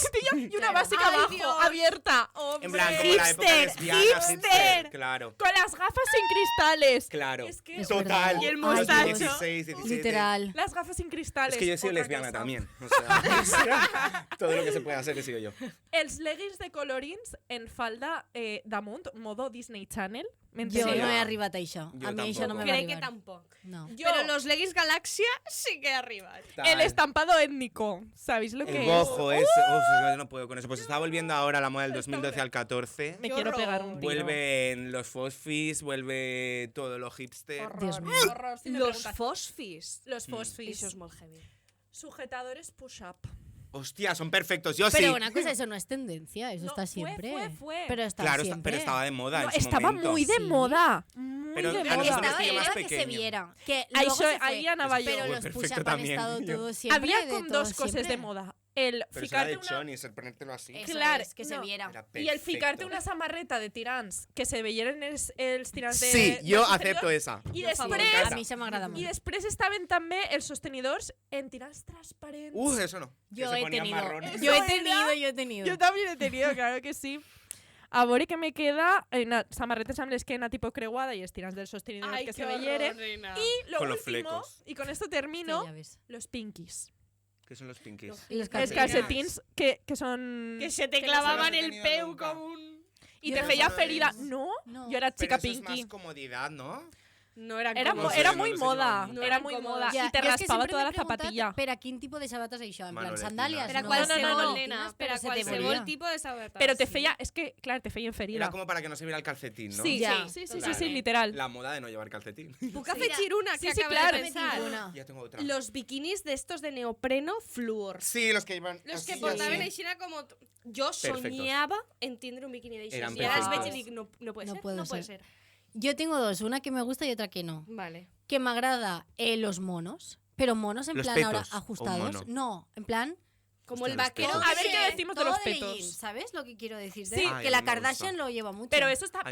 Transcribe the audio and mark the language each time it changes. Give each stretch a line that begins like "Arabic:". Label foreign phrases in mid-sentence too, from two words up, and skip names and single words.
Spanish: pitillo y una Yo no. básica ¡Ay, abajo, Dios! abierta. En plan, como ¡Hombre! la época lesbiana, hipster. Claro, Con las gafas sin cristales. claro. Es que- Es Total. verdad. Y el A los mostacho. 16, 17. Literal. Las gafas sin cristales. Es que yo he sido otra lesbiana cosa. también. O sea, todo lo que se puede hacer he sido yo.
Catalan: Els leggings de colorins en falda damunt, modo Disney Channel. Jo Sí. no he arribat a això. Jo A mi això no
Spanish: tampoco.
Catalan: me va
Spanish: Creo que
Catalan: arribar.
Spanish: tampoco. No. Yo, Pero los leggings Galaxia sí que arriban. el estampado étnico. ¿Sabéis lo que El es? bojo ese. Uf, yo no puedo con eso. Pues está volviendo ahora la moda del 2012 al 14. Me Qué quiero horror. pegar un tiro. Vuelven los fosfis, vuelve todo lo hipster. Horror, Dios mío. horror, si me Los preguntas. fosfis. Los fosfis. Eso es muy heavy. Sujetadores push-up. Hostia, son perfectos. Yo Pero sí. una cosa, eso no es tendencia, eso No, está fue, siempre. fue. Pero está Claro, siempre. pero estaba de moda No, en su estaba momento. muy de Sí. moda. Muy Pero de a moda. nosotros Estaba que yo de más moda que se pequeño. viera. Que Ahí luego soy- se fue.
Catalan: ahí anava
Spanish: Pero yo. los Perfecto push-up han también, estado yo. todos siempre. Había de con todo dos cosas siempre. de moda. El Pero eso era
Catalan: ficarte
Spanish: de una... chonis, el ponértelo así. Eso
Catalan: Clar,
Spanish: es, que se
Catalan: no.
Spanish: viera. Era
Catalan: I el ficarte
Spanish: perfecto.
Catalan: una samarreta de tirants que se veien els tirants de...
Spanish: Sí, yo
Catalan: del
Spanish: acepto
Catalan: sostenidor.
Spanish: esa.
Catalan: I A després, mi això m'agrada I molt. després estaven també els sostenidors en tirants transparents.
Spanish: Eso no. Que Yo se he ponían tenido. marrones. Yo he Eso era- tenido, yo he tenido. Yo también he tenido, claro que sí.
Catalan: A veure què me queda, samarretes amb l'esquena tipo creuada i els tirants del sostenidor que se veieren.
Spanish: Y lo Con los último, flecos. y con esto Sí, termino, ya ves. los pinkies. ¿Qué son los pinkies? Y los Els calcetines.
Catalan: calcetins que son...
Spanish: Que se te Que clavaban no se
Catalan: el
Spanish: los he
Catalan: peu
Spanish: tenido nunca. como un...
Catalan: Y
Spanish: Yo
Catalan: te
Spanish: no
Catalan: feia
Spanish: sé.
Catalan: ferida. No,
Spanish: No. yo era Pero chica eso es pinky. más comodidad, ¿no? No eran Era, como... No sé, era no muy los he moda, llevado nunca. No era eran muy cómodos. moda.
Catalan: Ja, y te jo és que raspava sempre
Spanish: toda m'he la preguntat zapatilla.
Catalan: Per a quin tipus de sabates això?
Spanish: En plan, Manoletinas.
Catalan: sandàlies?
Spanish: Pero a No,
Catalan: qualsevol,
Spanish: no, no.
Catalan: nena.
Spanish: Pero
Catalan: Pero a
Spanish: se te
Catalan: qualsevol
Spanish: veía.
Catalan: tipo de sabatas. Pero te
Spanish: sí.
Catalan: feia, es que, claro, te feia ferida.
Spanish: Era como para que no se viera el calcetín, ¿no? Sí, Ya. sí, sí, Claro. sí, literal. La moda de no llevar calcetín.
Catalan: Puc afegir una que
Spanish: Sí, sí,
Catalan: acabo
Spanish: claro.
Catalan: de pensar.
Spanish: Una. Ya tengo otra. Los bikinis de estos de neopreno flúor. Sí, los que iban. Los que así,
Catalan: portaven
Spanish: así.
Catalan: aixina como... Yo
Spanish: Perfectos.
Catalan: soñaba en tindre un bikini d'això.
Spanish: Eran
Catalan: Y ara els veig
Spanish: perfectos.
Catalan: i dic,
Spanish: no puede No ser, puede no puede ser. ser. Yo tengo dos, una que me gusta y otra que no. Vale. Que me agrada los monos, pero monos en ¿Los plan petos ahora o ajustados. mono? No, en plan Como el Hostia, los vaquero. petos. A ver qué decimos de Todo los jean, petos. ¿sabes lo que quiero decir? Sí. Ay, Que a la mí me Kardashian gusta. lo lleva mucho. Pero eso está,